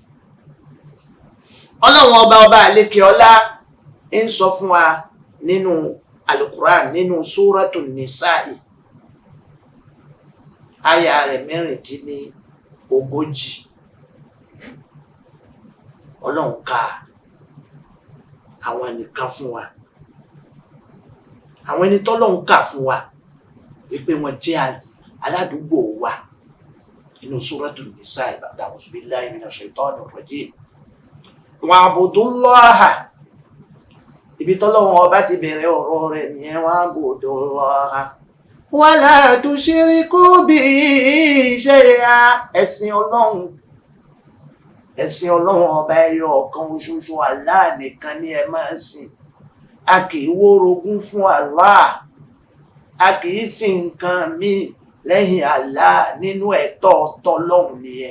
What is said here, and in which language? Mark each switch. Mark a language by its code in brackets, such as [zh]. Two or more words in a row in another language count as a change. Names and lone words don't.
[yo] Ọlọ́run ọba àlékè ọlá ń sọ fún wa nínú Al-Qur'an nínú Suratul Nisa'i àyà rẹ̀ 36. Ọlọ́run ka àwọn ẹnìkan fún wa, àwọn ẹni tọ́lọ́run kà fún wa wípé wọ́n jẹ́ aládùúgbò wa inú Suratul Nisa'i. [ar] أعوذ بالله من الشيطان الرجيم. واعبدوا الله, [yo] ibi tọ́lọ́run ọba ti bẹ̀rẹ̀ ọ̀rọ̀ rẹ̀ nìyẹn. [ar] واعبدوا الله ولا تشركوا به شيئا. [yo] Ẹ̀sìn Ọlọ́run ọba ẹyọ ọ̀kan ṣoṣo Allah nìkan ni ẹ máa sìn. A kì í wórogún fún Allah, a kì í sìn nǹkan míì lẹ́yìn Allah nínú ẹ̀tọ́ tọ́lọ́run nìyẹn.